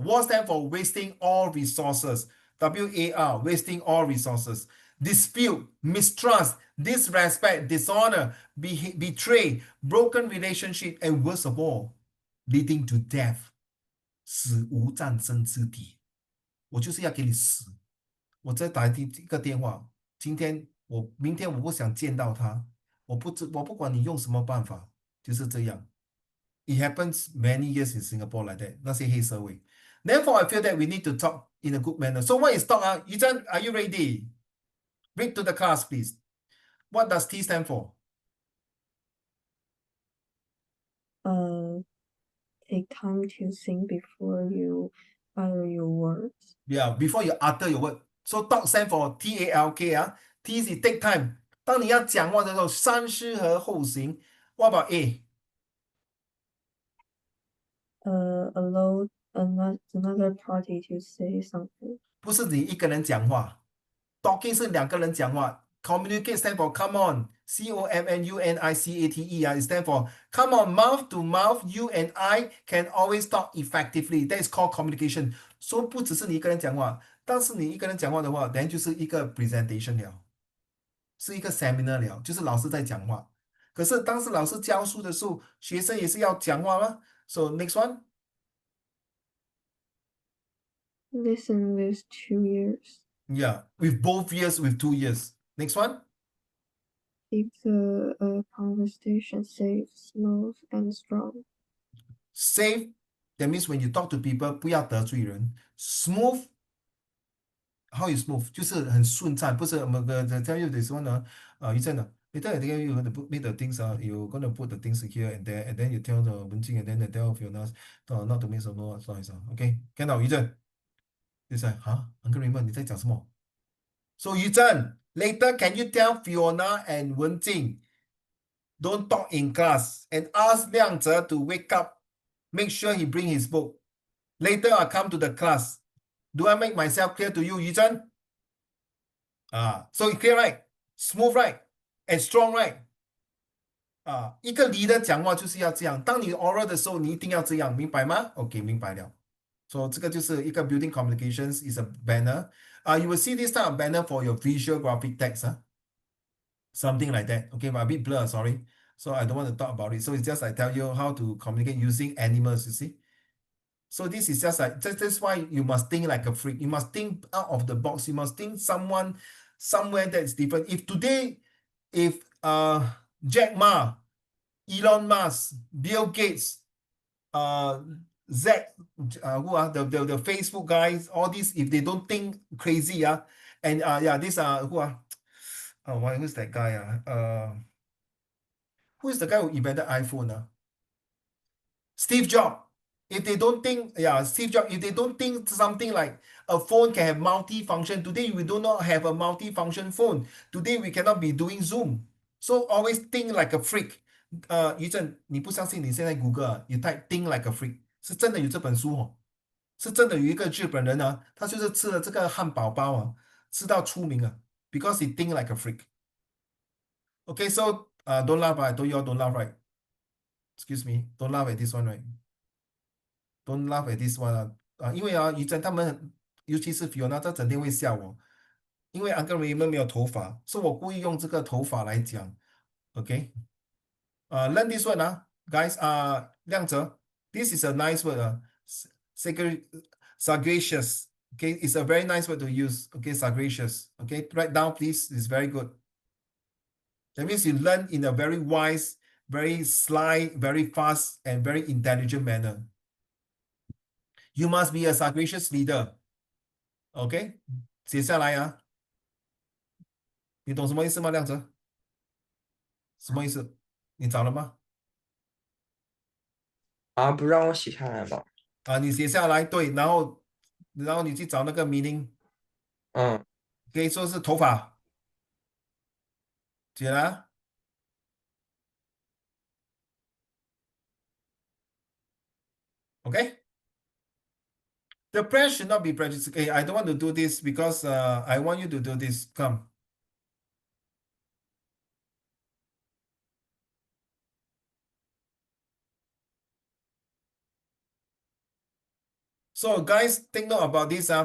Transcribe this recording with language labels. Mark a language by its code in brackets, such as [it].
[en] War stands for wasting all resources. WAR, wasting all resources. Dispute, mistrust, disrespect, dishonor, betray, broken relationship, and worst of all, leading to death. [zh] 死无战争之地。我就是要给你死。我再打一个电话，明天我不想见到他，我不管你用什么办法，就是这样。 [en] It happens many years in Singapore like that. [zh] 那些黑社会。 [en] Therefore, I feel that we need to talk in a good manner. So what is talk? Yizhen, are you ready? Read to the class, please. What does T stand for? Take time to think before you utter your words. Yeah, before you utter your word. So talk stand for TALK. T is take time. [zh] 当你要讲话的时候，三思而后行。 [en] What about A? Allow another party to say something. [zh] 不是你一个人讲话 ，talking 是两个人讲话。 [en] Communicate stand for come on, COMMUNICATE. It stand for come on, mouth to mouth. You and I can always talk effectively. That is called communication. [zh] So 不只是你一个人讲话，但是你一个人讲话的话，then 就是一个 presentation 了，是一个 seminar 了，就是老师在讲话。可是当时老师教书的时候，学生也是要讲话吗？ [en] So next one. Listen with 2 ears. Yeah, with both ears, with 2 ears. Next one. Keep the conversation safe, smooth, and strong. Safe, that means when you talk to people, [zh] 不要得罪人。 [en] Smooth, how is smooth? [zh] 就是很顺畅，不是 [en] tell you this one. You said later I think you going to make the things. You're going to put the things here and there, and then you tell the Wenjing, and then you tell Fiona not to make some noise. [zh] Okay, 看到于正，你在Uncle Raymond 你在讲什么？ [en] So Yu Zhen, later can you tell Fiona and Wenjing don't talk in class and ask Liang Zhe to wake up, make sure he bring his book. Later I'll come to the class. Do I make myself clear to you, Yu Zhen? So it's clear, right? Smooth, right? And strong, right? 一个 leader 讲话就是要这样，当你 oral 的时候，你一定要这样，明白吗？OK，明白了。 So [zh] 这个就是一个 [en] building communications is a banner. You will see this type of banner for your visual graphic text, something like that. Okay, but a bit blur, sorry. So I don't want to talk about it. So it's just I tell you how to communicate using animals, you see. So this is just like that's why you must think like a freak. You must think out of the box. You must think someone somewhere that's different. If today, if Jack Ma, Elon Musk, Bill Gates, Zack, who are the Facebook guys, all these, if they don't think crazy, and yeah, these are who are who's that guy? Who is the guy who invented iPhone? Steve Jobs. If they don't think, yeah, Steve Jobs, if they don't think something like a phone can have multi-function, today we do not have a multi-function phone. Today we cannot be doing Zoom. So always think like a freak. [zh] 于正，你不相信？你现在谷歌你 type [en] think like a freak， [zh] 是真的有这本书哦，是真的有一个日本人啊，他就是吃了这个汉堡包啊，吃到出名啊， [en] because he think like a freak. Okay, so don't laugh, I told you all don't laugh, right? Excuse me, don't laugh at this one, right? Don't laugh at this one [zh] 因为于真他们，尤其是 Fiona，他整天会笑我，因为 Uncle Raymond 没有头发，所以我故意用这个头发来讲。 [en] OK，learn this one guys亮泽 this is a nice word sagacious. Okay, it's a very nice word to use. Okay, sagacious. Okay, write down please. It's very good. That means you learn in a very wise, very sly, very fast, and very intelligent manner. You must be a sagacious leader. OK， [zh] 写下来啊。你懂什么意思吗，亮泽？什么意思？你找了吗？不让我写下来吗？你写下来，对，然后你去找那个 meaning，可以说是头发，写了，OK。 [en] The plan should not be prejudiced. Okay, I don't want to do this because I want you to do this. Come. So guys, take note about this.